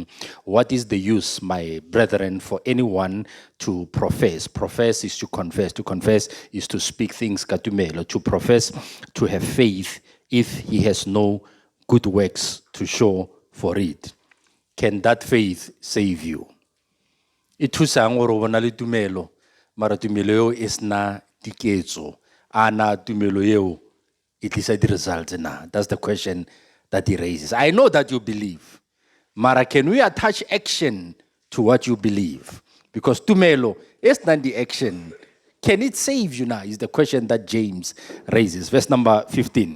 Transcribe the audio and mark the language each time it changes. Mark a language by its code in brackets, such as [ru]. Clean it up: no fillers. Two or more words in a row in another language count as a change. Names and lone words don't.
[en] What is the use, my brethren, for anyone to profess? Profess is to confess. To confess is to speak things katumelo. To profess, to have faith if he has no good works to show for it. Can that faith save you? [st] Ithusa ngoro bona le tumelo, mara tumelo eo is na diketso. Ana tumelo eo [en] it is a result [st] na. [en] That's the question that he raises. I know that you believe. Mara, can we attach action to what you believe? Because tumelo is not the action. Can it save you now? Is the question that James raises. Verse number 15.